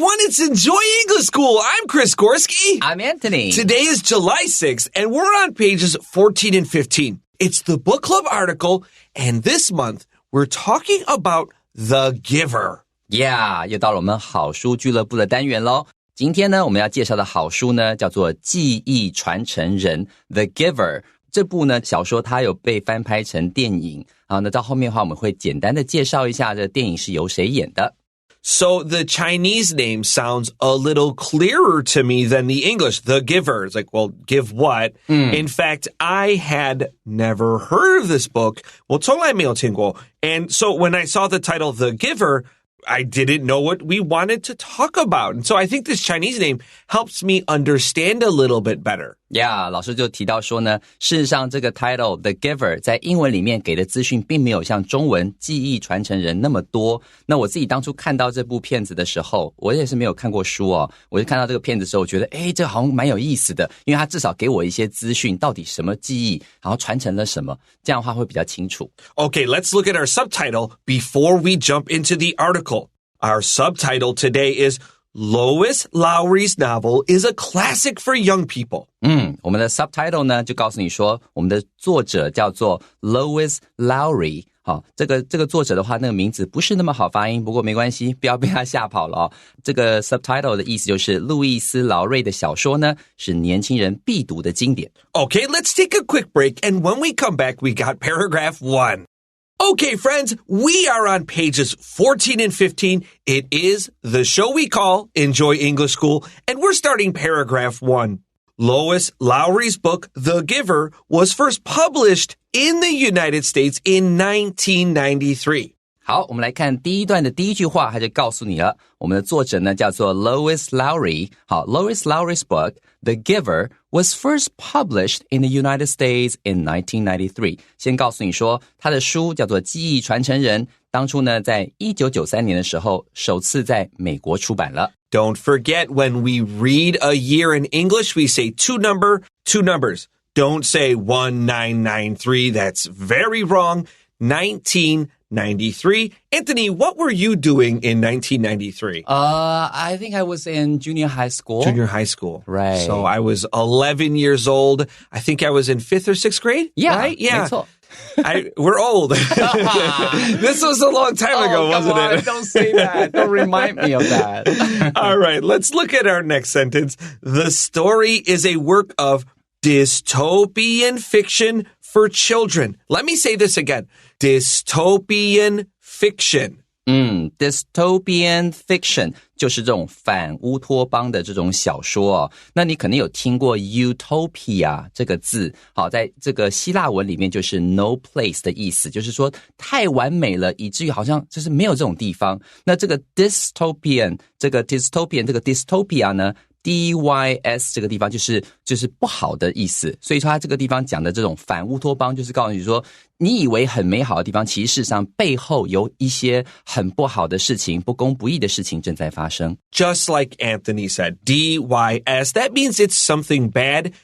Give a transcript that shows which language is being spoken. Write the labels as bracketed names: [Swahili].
[English] it's Enjoy English School. I'm Chris Gorski. I'm Antony. Today is July 6th, and we're on pages 14 and 15. It's the book club article, and this month, we're talking about The Giver. [Chinese] Yeah, 又到了我们好书俱乐部的单元咯。今天呢，我们要介绍的好书呢，叫做《记忆传承人》The Giver。这部呢小说它有被翻拍成电影，那到后面的话我们会简单的介绍一下这电影是由谁演的。 [English] So the Chinese name sounds a little clearer to me than the English. The Giver. It's like, well, give what? In fact, I had never heard of this book. [Chinese] 我从来没有听过. [English] And so when I saw the title, The Giver, I didn't know what we wanted to talk about. And so I think this Chinese name helps me understand a little bit better. [Chinese] Yeah, 老师就提到说呢，事实上这个 title The Giver 在英文里面给的资讯并没有像中文记忆传承人那么多。那我自己当初看到这部片子的时候，我也是没有看过书哦，我就看到这个片子的时候，我觉得这好像蛮有意思的，因为它至少给我一些资讯，到底什么记忆，然后传承了什么，这样的话会比较清楚。 [English] Okay, let's look at our subtitle before we jump into the article. Our subtitle today is Lois Lowry's novel is a classic for young people. [Chinese] 我们的 subtitle 呢就告诉你说，我们的作者叫做 Lois Lowry。好，这个作者的话，那个名字不是那么好发音，不过没关系，不要被他吓跑了哦。这个 subtitle 的意思就是路易斯·劳瑞的小说呢，是年轻人必读的经典。 [English] Okay, let's take a quick break, and when we come back, we got paragraph 1.Okay, friends, we are on pages 14 and 15. It is the show we call Enjoy English School, and we're starting paragraph 1. Lois Lowry's book, The Giver, was first published in the United States in 1993. [Chinese] 好，我们来看第一段的第一句话，他就告诉你了。我们的作者呢叫做 Lois Lowry。 [English] 好 ，Lois Lowry's book The Giver was first published in the United States in 1993. [Chinese] 先告诉你说，他的书叫做《记忆传承人》，当初呢在1993年的时候，首次在美国出版了。 [English] Don't forget, when we read a year in English, we say two numbers. Don't say 1993. That's very wrong. 1993. Anthony, what were you doing in 1993? I think I was in junior high school. Junior high school. Right. So I was 11 years old. I think I was in 5th or 6th grade. Yeah. Right? Yeah. [Chinese] 没错。 [English] We're old. This was a long time ago, wasn't it? Don't say that. Don't remind me of that. All right, let's look at our next sentence. The story is a work of dystopian fiction for children. Let me say this again. Dystopian fiction. [Chinese] Dystopian fiction 就是这种反乌托邦的这种小说哦。那你可能有听过 utopia 这个字，好，在这个希腊文里面就是 [English] no place [Chinese] 的意思，就是说太完美了，以至于好像就是没有这种地方。那这个 dystopian 这个 dystopia 呢？dys 这个地方就是不好的意思，所以说它这个地方讲的这种反乌托邦，就是告诉你说，你以为很美好的地方，其实事实上背后有一些很不好的事情、不公不义的事情正在发生。 [English] Just like Anthony said, dys, that means it's something bad.